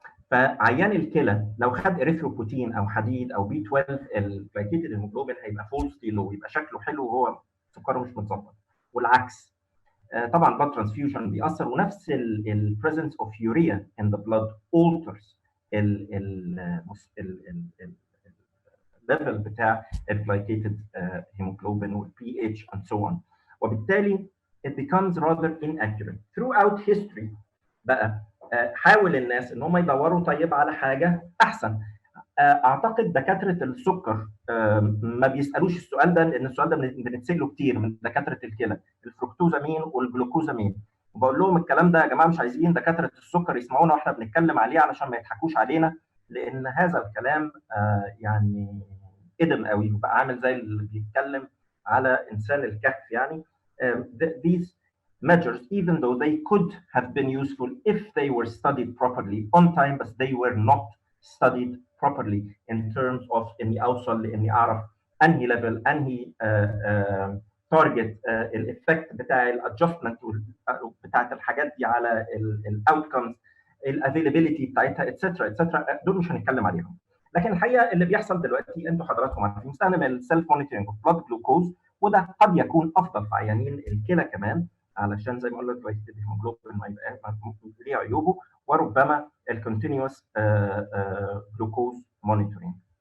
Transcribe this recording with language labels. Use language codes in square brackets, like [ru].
[ar] فعيان الكلى لو خد اريثروبوتين او حديد او بي 12 الجلايكيتد هيموجلوبين هيبقى فولسلي لو، يبقى شكله حلو وهو سكره مش متظبط، والعكس. طبعا blood transfusion بيأثر، ونفس البريزنس اوف يوريا [en] in the blood [ar] alters الليفل بتاع الجلايكيتد هيموجلوبين والبي اتش [en] and so on. [ar] وبالتالي [en] it becomes rather inaccurate throughout history. [ar] بقى حاول الناس ان هم يدوروا طيب على حاجه احسن. اعتقد دكاتره السكر ما بيسالوش السؤال ده، لان السؤال ده بنتساله كتير من دكاتره الكلى، الفركتوزامين والجلوكوزامين، وبقول لهم الكلام ده يا جماعه مش عايزين دكاتره السكر يسمعونا واحنا بنتكلم عليه علشان ما يضحكوش علينا، لان هذا الكلام يعني قدم قوي وبقى عامل زي اللي بيتكلم على انسان الكهف يعني. [en] these measures, even though they could have been useful if they were studied properly on time, but they were not studied properly in terms of [ar] اني اوصل لاني اعرف انهي ليفل انهي تارجت الايفكت بتاع الادجستمنت بتاعت الحاجات دي على الاوتكمز، الافيلابيلتي بتاعتها اتسترا اتسترا، دول مش هنتكلم عليهم. لكن الحقيقه اللي بيحصل دلوقتي انتوا حضراتكم عارفين بنستخدم السيلف مونيتورنج اوف بلاد جلوكوز، وده قد يكون افضل في عيانين الكلى كمان، علشان زي ما قلنا الجلايكيتد هيموجلوبين ما يبقاش ليه عيوبه، وربما الكونتينيوس جلوكوز مونيتورنج.